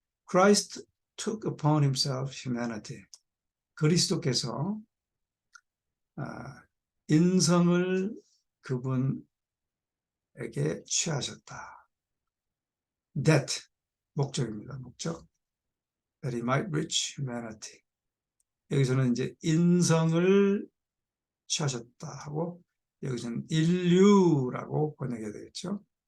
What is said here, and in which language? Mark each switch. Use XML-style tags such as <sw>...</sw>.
<en>Christ took upon himself humanity.</en> <ko>그리스도께서 인성을 그분에게 취하셨다. That, 목적입니다. 목적.</ko> <en>That he might reach humanity.</en> <ko>여기서는 이제 인성을 취하셨다 하고 여기서는 인류라고 번역해야 되겠죠.</ko>